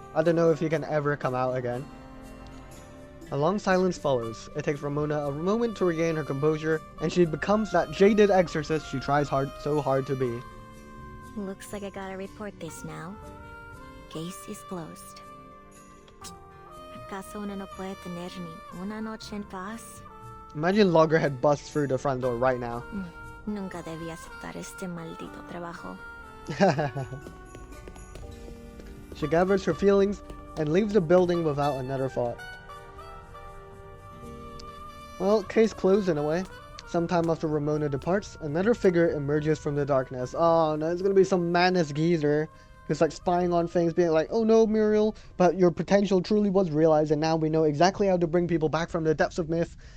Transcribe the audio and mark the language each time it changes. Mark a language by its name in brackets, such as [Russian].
[English] I don't know if he can ever come out again. A long silence follows. It takes Ramona a moment to regain her composure, and she becomes that jaded exorcist she tries so hard to be. Looks like I gotta report this now. Case is closed. [Spanish] ¿Acaso uno no puede tener ni una noche en paz? [English] Imagine Loggerhead busts through the front door right now. [Spanish] Nunca debí aceptar este maldito trabajo. [English] She gathers her feelings and leaves the building without another thought. Well, case closed in a way. Sometime after Ramona departs, another figure emerges from the darkness. Oh no, it's gonna be some madness geezer who's like spying on things, being like, oh no, Muriel, but your potential truly was realized, and now we know exactly how to bring people back from the depths of myth.